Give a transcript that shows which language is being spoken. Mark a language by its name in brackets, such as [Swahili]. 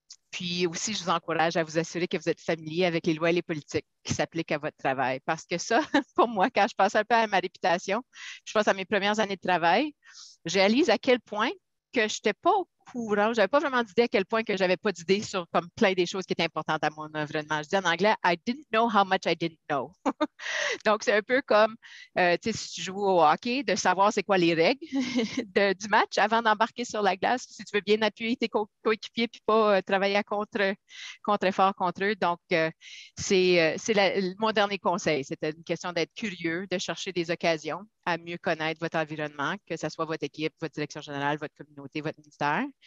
[French] Puis aussi, je vous encourage à vous assurer que vous êtes familier avec les lois et les politiques qui s'appliquent à votre travail. Parce que ça, pour moi, quand je passe un peu à ma réputation, je passe à mes premières années de travail, je réalise à quel point que je n'étais pas au courant, je n'avais pas vraiment d'idée à quel point que je n'avais pas d'idée sur comme plein des choses qui étaient importantes à mon environnement. Je dis en anglais, [English] I didn't know how much I didn't know. [French] Donc, c'est un peu comme, si tu joues au hockey, de savoir c'est quoi les règles du match avant d'embarquer sur la glace, si tu veux bien appuyer tes coéquipiers puis pas travailler à contre-effort contre eux. Donc, c'est mon dernier conseil. C'était une question d'être curieux, de chercher des occasions à mieux connaître votre environnement, que ce soit votre équipe, votre direction générale, votre communauté, votre ministère.